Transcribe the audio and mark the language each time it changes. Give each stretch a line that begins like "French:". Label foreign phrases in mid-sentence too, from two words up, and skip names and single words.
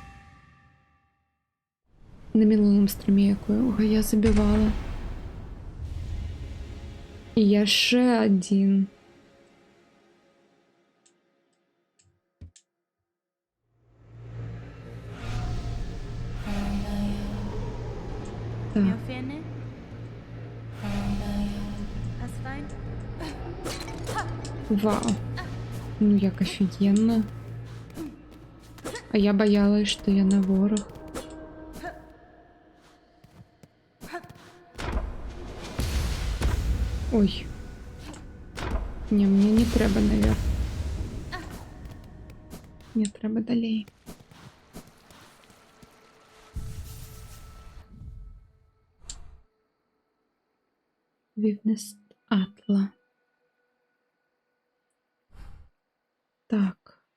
Belarusian: На мінулым стриме якого я забівала. І яшчэ адзін. Так.
English: You're feeling? That's fine.
Russian: Вау. Ну як офігенно. А я боялась, что я на ворог. Ой.
Ukrainian: Не, мне не треба наверх. Мне треба далей. Вивнест Атла. Так.